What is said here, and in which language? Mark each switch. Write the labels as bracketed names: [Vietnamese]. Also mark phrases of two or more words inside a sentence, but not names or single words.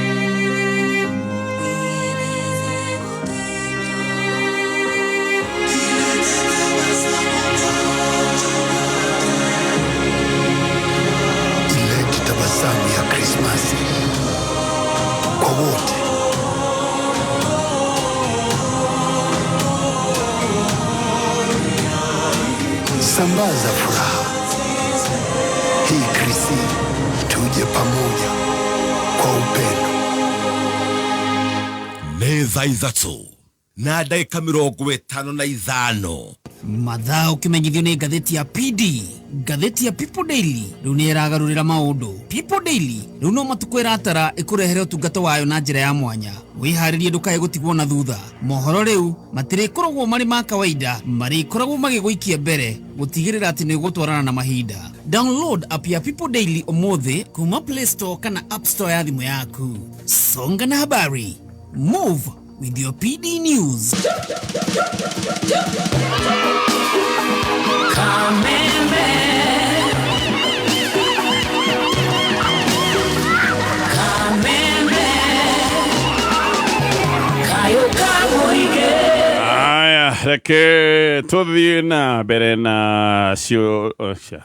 [Swahili] Tabasamu ya Christmas kwa wote. Sambaza furaha hii Krisi, tuje pamoja kwa upendo. [Kikuyu] Nĩ thaa ithatũ na ndagĩka 55 mathaa ũkĩmenyithio nĩ ngathĩti ya PD, ngathĩti ya People Daily rĩu nĩ ĩragarũrĩra maũndũ. People Daily rĩu no matukũ ĩratara ĩkũrehere ũtungata wayo na njĩra ya mwanya. Wĩharĩrie ndũkae gũtigwo na thutha. Mohoro rĩu matirĩkoragwo marĩ ma kawaida, marĩkoragwo magĩgũikia mbere gũtigĩrĩra atĩ nĩ gũtwarana na mahinda. Download app ya People Daily ũmũthĩ kuma Play Store kana App Store ya thimũ yaku. [Swahili] Songa na habari. [English] Move with your PD News. Kamembe Kayo kamuige. [Kikuyu] Aya, reke tuthie na mbere na cio osha.